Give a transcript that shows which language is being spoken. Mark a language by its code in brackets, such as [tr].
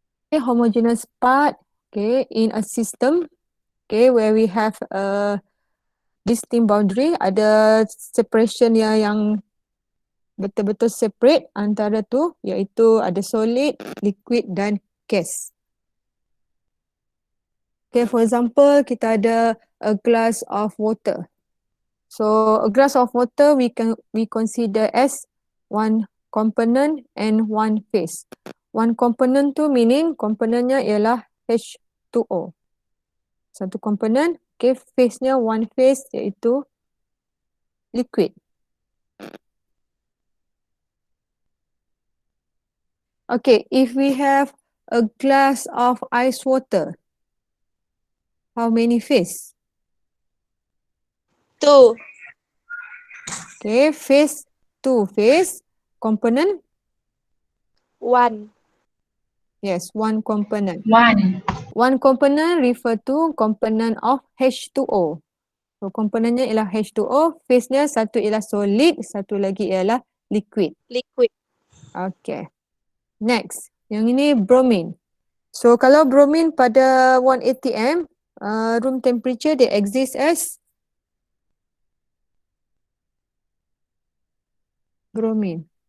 [en] Okay, homogeneous part, okay, in a system, okay, where we have a distinct boundary, [ms] ada separation yang betul-betul separate antara tu, iaitu ada solid, liquid dan gas. [en] Okay, for example, [ms] kita ada [en] a glass of water. So a glass of water we consider as one component and one phase. One component tu meaning [ms] komponennya ialah H2O. Satu komponen, okay, phase-nya [en] one phase [ms] iaitu liquid. [en] Okay, if we have a glass of ice water, how many phase? 2. Okay, phase 2 phase, component, 1. yes, one component. 1. One component refer to component of H2O. [ms] So komponennya ialah H2O, phase-nya satu ialah solid, satu lagi ialah liquid. [en] Liquid. [ms] Okay. Next, yang ini bromine. So kalau bromine pada 1 atm, room temperature dia [en] exist as bromine.